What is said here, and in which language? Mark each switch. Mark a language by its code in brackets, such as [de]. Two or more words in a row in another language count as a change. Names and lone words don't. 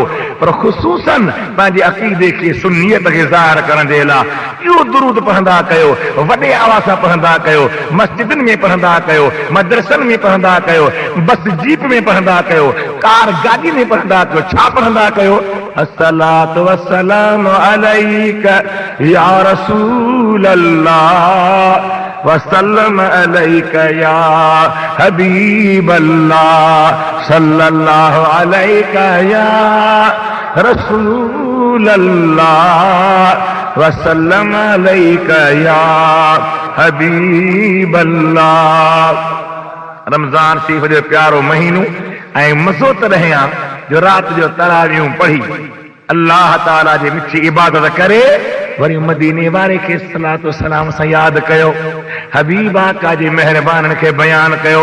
[sd] पर ख़ुसूसन पंहिंजे अक़ीदे खे, सुन्नियत खे ज़ाहिर करण जे लाइ इहो दुरूद पढ़ंदा कयो, वॾे आवाज़ सां पढ़ंदा कयो, मस्जिदनि में पढ़ंदा कयो, मदरसनि में पढ़ंदा कयो, बस जीप में पढ़ंदा कयो, कार गाॾी में पढ़ंदा कयो। छा पढ़ंदा कयो? [ar] الصلاة والسلام عليك يا رسول الله والسلام عليك يا حبيب الله صلى الله عليك يا رسول الله والسلام عليك يا حبيب الله. [sd] रमज़ान शरीफ़ जो प्यारो महीनो ऐं मज़ो त रहे हा जो राति जो तरावियूं पढ़ी अल्लाह ताला जे मिठी इबादत करे वरी मदीने वारे खे सलातो सलाम सां यादि कयो, हबीब आका जे महिरबाननि खे बयान कयो।